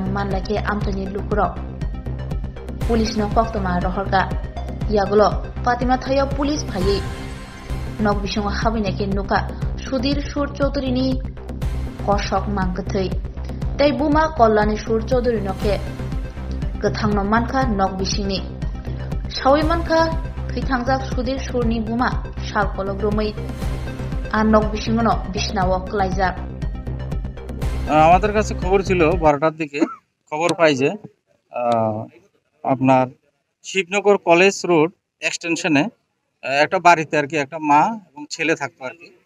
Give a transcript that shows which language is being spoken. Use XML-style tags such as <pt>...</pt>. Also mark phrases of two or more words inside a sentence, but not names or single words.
<trp>मानलाके आमसानि लुकुरक पुलिस न कक्तमा रहरगा यागुलो पातिमा थायो पुलिस फायै नग बिसंग हाबैनाके नुका सुधीर सुर चौधुरीनि कषक मांखथै तै बुमा कल्याणी सुर चौधुरी नके गोथां न मानखा नग बिसिंनि सावै मानखा थैथांजाक सुधीर सुरनि बुमा सालकलक रमै আর নক বিসিংনো বিছনাও ক্লাইজাক</trp> <bn>আমাদের কাছে খবর ছিল 12টার দিকে খবর পাই যে আপনার শিবনগর কলেজ রোড এক্সটেনশনে একটা বাড়িতে আর কি একটা মা এবং ছেলে থাকতো আর কি।</bn>